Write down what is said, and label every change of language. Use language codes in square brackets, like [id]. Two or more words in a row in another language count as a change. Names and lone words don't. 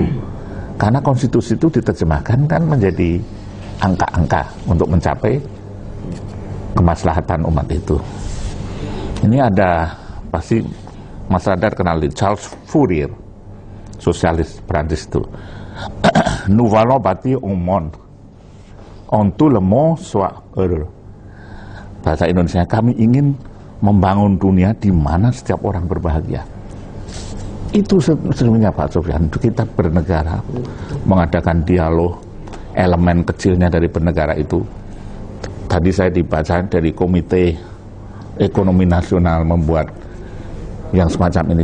[id] Karena konstitusi itu diterjemahkan kan menjadi angka-angka untuk mencapai kemaslahatan umat itu. Ini ada, pasti Mas Radar kenal Charles Fourier, sosialis Prancis itu. [fr] Nous allons bâtir un monde on tout le monde soit heureux. [id] Bahasa Indonesia, kami ingin membangun dunia di mana setiap orang berbahagia. Itu sebenarnya Pak Sofyan, kita bernegara, mengadakan dialog, elemen kecilnya dari bernegara itu. Tadi saya dibaca dari Komite Ekonomi Nasional membuat yang semacam ini.